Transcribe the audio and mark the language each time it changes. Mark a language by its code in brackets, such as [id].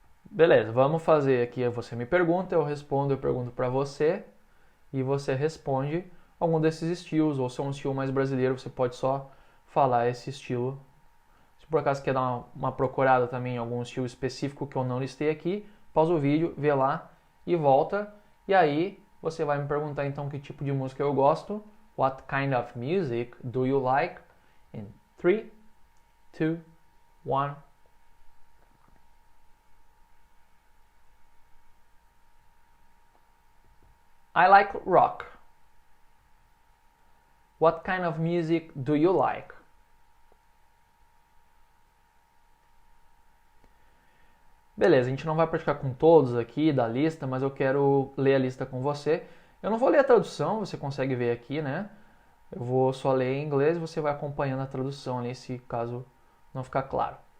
[pt] Beleza, vamos fazer aqui. Você me pergunta, eu respondo, eu pergunto para você e você responde algum desses estilos, ou se é um estilo mais brasileiro, você pode só falar esse estilo Se por acaso quer dar uma procurada também em algum estilo específico que eu não listei aqui, pausa o vídeo, vê lá e volta. E aí você vai me perguntar então que tipo de música eu gosto. [en] What kind of music do you like? In 3, 2, 1. I like rock. What kind of music do you like? [pt] Beleza, a gente não vai praticar com todos aqui da lista, mas eu quero ler a lista com você. Eu não vou ler a tradução, você consegue ver aqui, né? Eu vou só ler em inglês e você vai acompanhando a tradução ali, se caso não ficar claro.